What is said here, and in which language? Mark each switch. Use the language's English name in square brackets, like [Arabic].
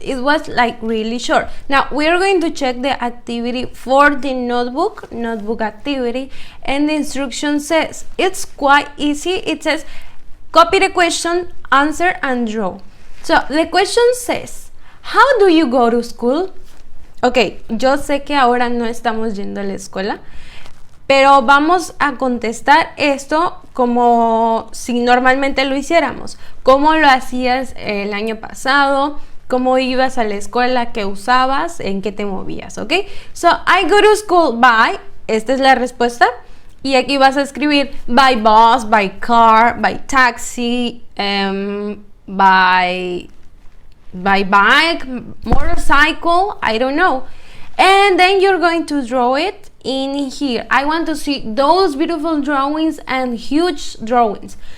[English] It was like really short. Now we're going to check the activity for the notebook activity, and the instruction says it's quite easy. It says copy the question, answer, and draw. So the question says, how do you go to school? [Spanish] Ok, yo sé que ahora no estamos yendo a la escuela, pero vamos a contestar esto como si normalmente lo hiciéramos. ¿Cómo lo hacías el año pasado? ¿Cómo ibas a la escuela? ¿Qué usabas? ¿En qué te movías? ¿Ok? [English] So, I go to school by, [Spanish] esta es la respuesta. Y aquí vas a escribir [English] by bus, by car, by taxi, by bike, motorcycle, I don't know. And then you're going to draw it in here. I want to see those beautiful drawings and huge drawings.